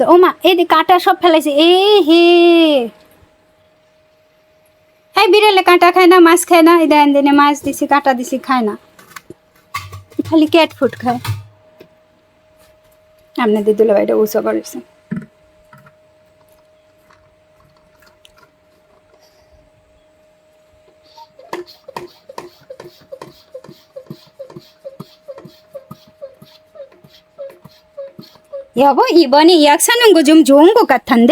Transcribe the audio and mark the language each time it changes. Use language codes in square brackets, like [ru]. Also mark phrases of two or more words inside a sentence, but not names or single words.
[bn] ও মা, এই কাঁটা সব ফেলাইছে। হে, এই বিড়ালে কাঁটা খায় না, মাছ খায় না। এই দেন দিনে মাছ দিছি, কাঁটা দিছি, খায় না, খালি ক্যাট ফুড খায়। আপনাদের দুলাভাইটা উঁচু করেছে। [ko] 여보, 이번에 약 사는 거 좀 좋은 것 같은데?